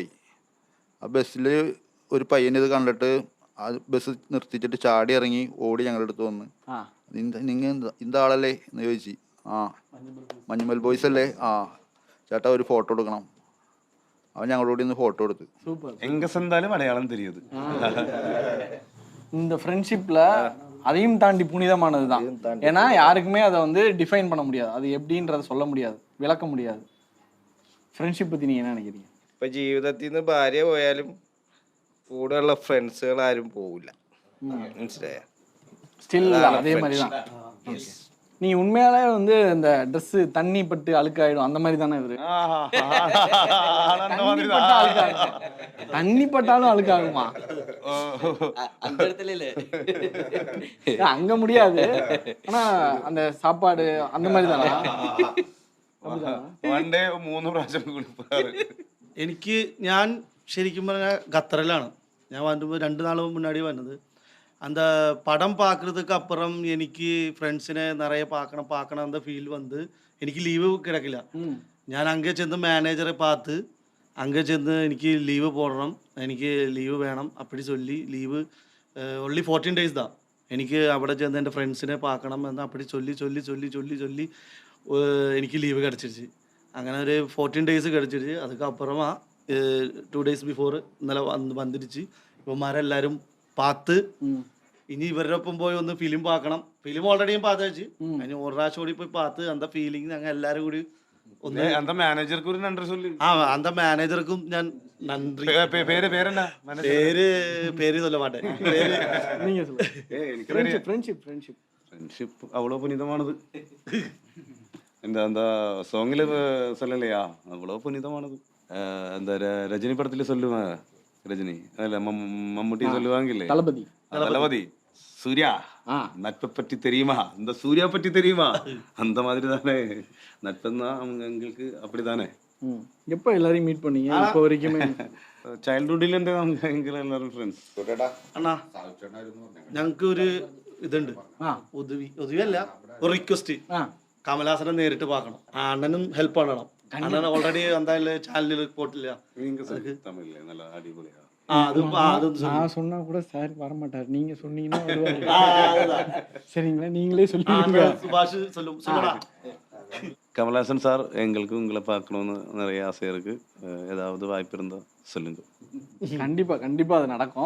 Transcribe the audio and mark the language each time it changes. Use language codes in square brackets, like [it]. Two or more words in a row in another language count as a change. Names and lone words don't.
[ml] ആ ബസ്സിൽ ഒരു പയ്യൻ ഇത് കണ്ടിട്ട് ആ ബസ് നിർത്തിച്ചിട്ട് ചാടി ഇറങ്ങി ഓടി ഞങ്ങളുടെ അടുത്ത് വന്ന്, നിങ്ങൾ ഇന്താളല്ലേ എന്ന് ചോദിച്ചു. ആ മഞ്ഞുമൽ ബോയ്സ് അല്ലേ? ആ ചേട്ടാ ഒരു ഫോട്ടോ എടുക്കണം. അവൻ ഞങ്ങളോട് ഇന്ന് ഫോട്ടോ എടുത്ത്. എന്തായാലും അടയാളം தெரியுது. [ta] இந்த ஃப்ரெண்ட்ஷிப்ல அதையும் தாண்டி புனிதமானது தான். ஏன்னா யாருக்குமே அதை வந்து டிஃபைன் பண்ண முடியாது, அது எப்படின்றத சொல்ல முடியாது, விளக்க முடியாது. [ml] ഫ്രണ്ട്ഷിപ്പ് പറ്റി നീ എന്നാ നിனைக்கிறீங்க? ഇപ്പൊ ജീവിതത്തിൽ നിന്ന് ഭാര്യ പോയാലും കൂടെയുള്ള ഫ്രണ്ട്സുകൾ ആരും പോവില്ല, മനസ്സിലായ? [ta] ஸ்டில் அதே மாதிரி தான். நீ உண்மையாலே வந்து இந்த ட்ரெஸ் தண்ணி பட்டு அழுக்காயிடும் அந்த மாதிரி தானே இவரு? தண்ணி பட்டாலும் அழுக்காகுமா? அந்த இடத்துல இல்ல, அங்க முடியாது. ஆனா அந்த சாப்பாடு அந்த மாதிரி தானா? [ml] എനിക്ക് ഞാൻ ശരിക്കും പറഞ്ഞാൽ ഖത്തറിലാണ് ഞാൻ വന്നപ്പോൾ 2 നാൾ മുന്നാടി വന്നത്. [ta] அந்த படம் பார்க்குறதுக்கு அப்புறம் எனக்கு ஃப்ரெண்ட்ஸிനെ நிறைய பார்க்கணும் அந்த ஃபீல் வந்து [ml] എനിക്ക് ലീവ് കിടക്കില്ല. ഞാൻ അങ്ങേ ചെന്ന് മാനേജറെ [ta] பார்த்து அங்கே [ml] ചെന്ന് എനിക്ക് ലീവ് போடணும், എനിക്ക് ലീവ് വേണം [ta] அப்படி சொல்லி [ml] ലീവ് [en] only 14 days [ml] தான். എനിക്ക് അവിടെ ചെന്ന് എൻ്റെ ഫ്രണ്ട്സിനെ பார்க்கணும் എന്ന് [ta] அப்படி சொல்லி [ml] എനിക്ക് ലീവ് കിടച്ചിരുச்சு. അങ്ങനെ ഒരു 14 days കിടച്ചിരുச்சு. அதுக்கப்புறமா [en] 2 days before [ml] ഇന്നലെ വന്നിരിച്ച് ഇവന്മാരെല്ലാവരും பார்த்து ഇനി ഇവരുടെ ഒപ്പം പോയി ഒന്ന് ഫിലിം பார்க்கணும். ഫിലിം ഓൾറെഡി ഞാൻ பார்த்து വെച്ച് അതിന് ഒരു പ്രാവശ്യം കൂടി പോയി [ta] பார்த்து அந்த [ml] ഫീലിംഗ് ഞങ്ങൾ എല്ലാവരും കൂടി ഒന്ന് [ta] அந்த மேனேஜருக்கு ஒரு நன்றி சொல்லி. அந்த மேனேஜருக்கும் [ml] ഞാൻ നന്ദി. പേര് [ta] சொல்ல மாட்டேன். நீங்க சொல்லுங்க. ஃப்ரெண்ட்ஷிப் அவ்வளோ புனிதமானது. அந்த சோங்கில் சொல்லலையா, அவ்வளோ புனிதமானது. அந்த ரஜினி படத்தில் சொல்லுவேன், ரஜினி அதில் மம்முட்டி சொல்லுவாங்கல்லே, தளபதி சூர்யா நட்பை பற்றி தெரியுமா, இந்த சூர்யா பற்றி தெரியுமா, அந்த மாதிரி தானே நட்புன்னா எங்களுக்கு அப்படிதானே. எப்போ எல்லாரையும் மீட் பண்ணீங்க இப்போ வரைக்குமே? [ml] ചൈൽഡ്ഹുഡിലെന്റെ എങ്കിൽ എല്ലാവരും ഫ്രണ്ട്സ്. അണ്ണാ ഞങ്ങൾക്ക് ഒരു ഇതുണ്ട്, ഒതുവി അല്ല ഒരു റിക്വസ്റ്റ്. കമലഹാസനെ നേരിട്ട് பார்க்கணும். അണ്ണനും ഹെൽപ്പ് பண்ணணும். അണ്ണൻ ഓൾറെഡി എന്തായാലും ചാനലിൽ റിപ്പോർട്ടില്ല. തമിഴിലെ നല്ല അടിപൊളിയാ. [ta] நான் சொன்னா கூட சார் வரமாட்டார், நீங்க சொன்னீங்கன்னா வருவாரு. சரிங்களா, நீங்களே சொல்லுங்க. சுபாஷ் சொல்லுடா. கமல்ஹாசன் சார், எங்களுக்கு உங்களை பார்க்கணும்னு நிறைய ஆசையா இருக்கு. ஏதாவது வாய்ப்பு இருந்தா சொல்லுங்க. கண்டிப்பா அது நடக்கும்.